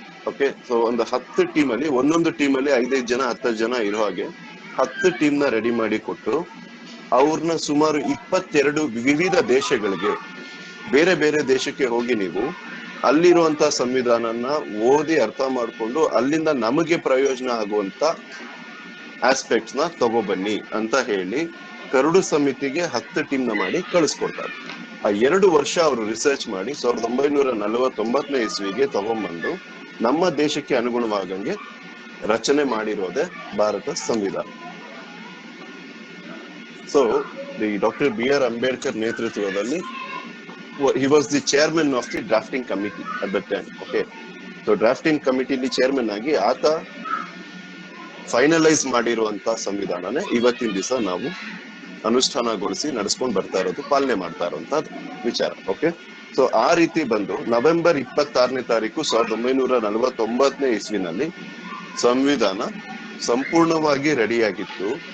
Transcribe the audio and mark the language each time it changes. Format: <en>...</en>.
<kn>Okay, so ಒಂದು 10 team ಅಲ್ಲಿ, ಒಂದೊಂದು ಟೀಮ್ ಅಲ್ಲಿ 5-5 ಜನ 10 ಜನ ಇರೋ ಹಾಗೆ 10 ಟೀಮ್ ನ ರೆಡಿ ಮಾಡಿ ಕೊಟ್ಟು ಅವ್ರನ್ನ ಸುಮಾರು 22 ವಿವಿಧ ದೇಶಗಳಿಗೆ, ಬೇರೆ ಬೇರೆ ದೇಶಕ್ಕೆ ಹೋಗಿ ನೀವು ಅಲ್ಲಿರುವಂತ ಸಂವಿಧಾನನ ಓದಿ ಅರ್ಥ ಮಾಡ್ಕೊಂಡು ಅಲ್ಲಿಂದ ನಮಗೆ ಪ್ರಯೋಜನ ಆಗುವಂತ ಆಸ್ಪೆಕ್ಟ್ಸ್ ನ ತಗೋಬನ್ನಿ ಅಂತ ಹೇಳಿ ಕರಡು ಸಮಿತಿಗೆ 10 ಟೀಮ್ ನ ಮಾಡಿ ಕಳಿಸ್ಕೊಡ್ತಾರೆ. ಆ 2 ವರ್ಷ ಅವರು ರಿಸರ್ಚ್ ಮಾಡಿ 1949ನೇ ಇಸ್ವಿಗೆ ತಗೊಂಡ್ಬಂದು ನಮ್ಮ ದೇಶಕ್ಕೆ ಅನುಗುಣವಾಗಂಗೆ ರಚನೆ ಮಾಡಿರೋದೇ ಭಾರತ ಸಂವಿಧಾನ. So the doctor BR Ambedkar ನೇತೃತ್ವದಲ್ಲಿ</kn> <en>he was the chairman of the drafting committee at that time.</en> <kn>Okay, so drafting committee chairman ಆಗಿ ಆತ ಫೈನಲೈಸ್ ಮಾಡಿರುವಂತ ಸಂವಿಧಾನನೇ ಇವತ್ತಿನ ದಿವಸ ನಾವು ಅನುಷ್ಠಾನಗೊಳಿಸಿ ನಡೆಸ್ಕೊಂಡು ಬರ್ತಾ ಇರೋದು, ಪಾಲನೆ ಮಾಡ್ತಾ ಇರುವಂತ ವಿಚಾರ. ಓಕೆ, ಸೊ ಆ ರೀತಿ ಬಂದು ನವೆಂಬರ್ 26ನೇ ತಾರೀಕು 1949ನೇ ಇಸ್ವಿನಲ್ಲಿ ಸಂವಿಧಾನ ಸಂಪೂರ್ಣವಾಗಿ ರೆಡಿಯಾಗಿತ್ತು.</kn>